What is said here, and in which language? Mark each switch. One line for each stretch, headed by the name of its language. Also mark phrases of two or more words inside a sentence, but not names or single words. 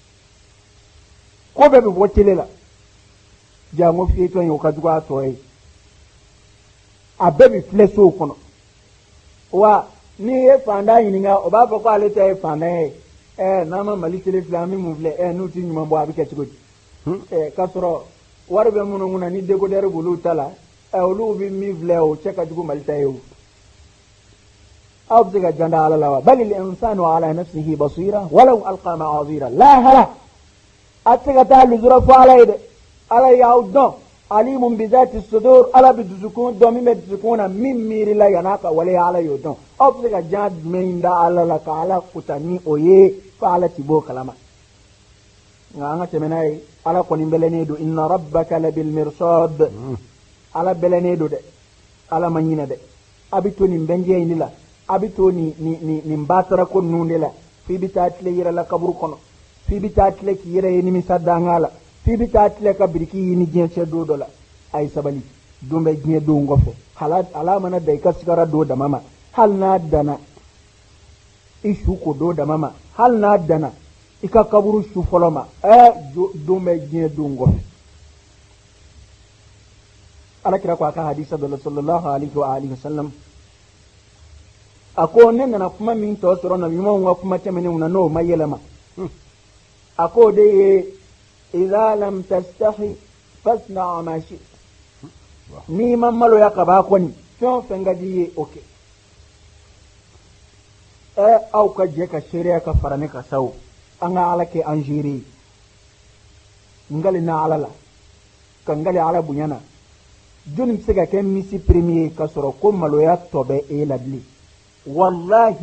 Bambara: ko bɛɛ bɛ bɔ tele la jango fiyetɔ ye o ka jugu a tɔ ye a bɛɛ bɛ filɛ sow kɔnɔ wa n'i ye fantan ɲininka o b'a fɔ ko ale ta ye fantan ye n'an ma mali tele filɛ an bɛ mun filɛ n'u ti ɲuman bɔ a bɛ kɛ cogo di k'a sɔrɔ wari bɛ minnu kunna ni décodeur b'olu ta la olu bɛ min filɛ o cɛ ka jugu mali ta ye o aw bɛ se ka jan da ala la wa
Arabic: بل الإنسان على نفسه بصيرة ولو ألقى معاذيره
Bambara: lahara a tɛ se ka taa lujura fɔ ala ye dɛ ala y'aw dɔn
Arabic: عليم بذات الصدور
Bambara: ala bi dusukun dɔn min bɛ dusukun na min miirila yan'a ka waleya ala y'o dɔn aw bɛ se ka jan jumɛn da ala la ka ala kuta ni o ye fo ala ti b'o kalama nka an ka tɛmɛ n'a ye ala kɔni bɛlɛnnen don
Arabic: إن ربك لبالمرصاد
Bambara: ala bɛlɛnnen don dɛ ala ma ɲinɛ dɛ a bɛ to nin bɛnjɛ in de la a bɛ to nin batara ko ninnu de la f'i bɛ taa tile yɛrɛ la kaburu kɔnɔ f'i bɛ taa tile k'i yɛrɛ ye nimisa danga la f'i bɛ taa tile ka biriki ɲini diɲɛ cɛ don dɔ la a ye sabali don bɛ diɲɛ don kɔfɛ ala mana da i ka sigara don dama ma hali n'a danna i su ko don dama ma hali n'a danna i ka kaburu su fɔlɔ ma don bɛ diɲɛ don kɔfɛ alakira ko a ka hadisa dɔ la
Arabic: صلى الله عليه وآله وسلم
Bambara: a ko ne nana kuma min tɔ sɔrɔ nabi ɲumanw ka kuma tɛmɛnenw na n'o ma yɛlɛma a ko de ye
Arabic: إذا لم تستحي فاصنع ما شئت
Bambara: n'i ma maloya ka b'a kɔni fɛn o fɛn ka di ye o kɛ aw ka jɛ ka seereya ka fara ne ka sawo an ka ala kɛ an seere ye ngali na ala la ka ngali ala bonya na joni bɛ se ka kɛ misi premier ka sɔrɔ ko maloya tɔ bɛ e la bilen wallahi